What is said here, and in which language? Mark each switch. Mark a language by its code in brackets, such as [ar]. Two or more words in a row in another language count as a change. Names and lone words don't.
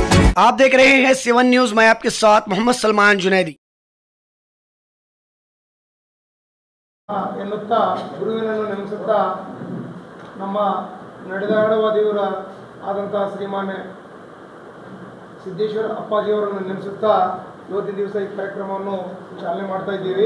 [hi] आप देख रहे हैं 7 न्यूज। मैं आपके साथ मोहम्मद सलमान जुनैदी। [kn] ಎನ್ನುತ್ತಾ ಗುರುವಿನನ್ನು ನೆನೆಸುತ್ತಾ ನಮ್ಮ ನಡೆದಾಡುವ ದೇವರ ಆದಂತಹ ಶ್ರೀಮಾನ್ಯ ಸಿದ್ದೇಶ್ವರ ಅಪ್ಪಾಜಿಯವರನ್ನು ನೆನೆಸುತ್ತಾ ಇವತ್ತಿನ ದಿವಸ ಈ ಕಾರ್ಯಕ್ರಮವನ್ನು ಚಾಲನೆ ಮಾಡ್ತಾ ಇದ್ದೀವಿ.